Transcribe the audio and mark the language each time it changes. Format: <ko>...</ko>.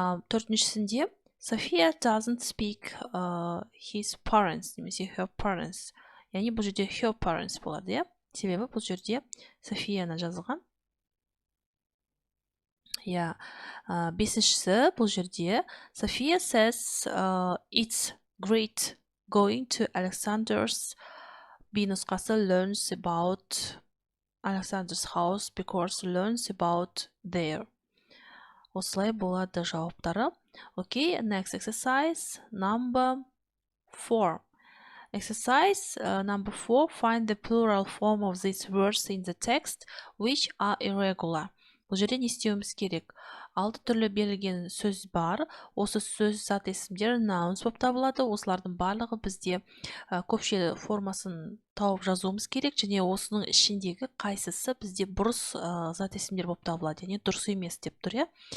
<kk>Төртіншісінде</kk> <en>Sophia doesn't speak his parents,</en> <kk>немесе</kk> <en>her parents.</en> <kk>Яғни бұл жерде</kk> <en>her parents</en> <kk>болады, иә? Себебі бұл жерде Софияны жазылған. Бесіншісі бұл жерде</kk> <en>Sophia says it's great going to Alexander's. B</en> <kk>нұсқасы</kk> <en>learns about Alexander's house because learns about there.</en> <kk>Осылай болады жауаптары.</kk> <en>Okay, next exercise number 4. Exercise number 4, find the plural form of these words in the text which are irregular.</en> <kk>Бұл жерде не істеуіміз керек? 6 түрлі берілген сөз бар. Осы сөз зат есімдер nouns болып табылады. Осылардың барлығы бізде көпшілік формасын тауып жазуымыз керек, және осының ішіндегі қайсысы бізде бұрыс зат есімдер болып табылады, яғни дұрыс емес деп тұр, иә.</kk>